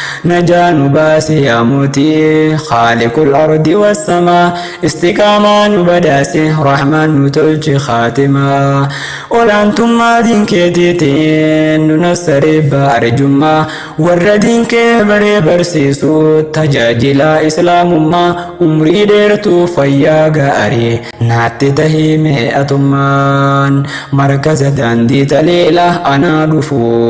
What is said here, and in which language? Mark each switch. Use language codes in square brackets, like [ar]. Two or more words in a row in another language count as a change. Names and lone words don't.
[om] najaa nu baase yaa mootii [ar] خالق الأرض والسماء استقامة [om] nu badhaase rahmaan nu tolche khaatimaa olaantummaa diin keetiitiin nu nassaree baare jummaa warra diin kee baree barsiisu tajaajila islaamummaa umrii dheertuu fayyaa gaarii naatti tahii mee'atummaan markaza daandii taleela anaa dhufu